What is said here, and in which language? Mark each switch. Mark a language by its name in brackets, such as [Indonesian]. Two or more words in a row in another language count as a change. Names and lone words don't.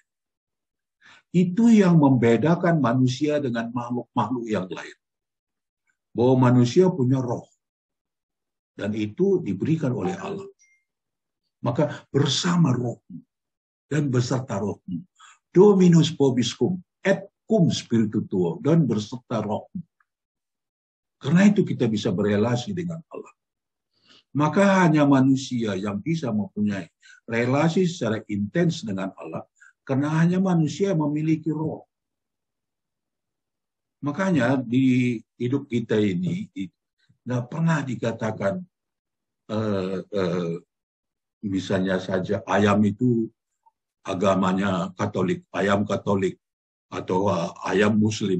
[Indonesian] Itu yang membedakan manusia dengan makhluk-makhluk yang lain. Bahwa manusia punya roh. Dan itu diberikan oleh Allah. Maka bersama rohmu dan beserta rohmu. [Latin] Dominus vobiscum et cum spiritu tuo. [Indonesian] Dan beserta rohmu. Karena itu kita bisa berelasi dengan Allah. Maka hanya manusia yang bisa mempunyai relasi secara intens dengan Allah, karena hanya manusia memiliki roh. Makanya di hidup kita ini tidak pernah dikatakan misalnya saja ayam itu agamanya Katolik, ayam Katolik, atau ayam Muslim.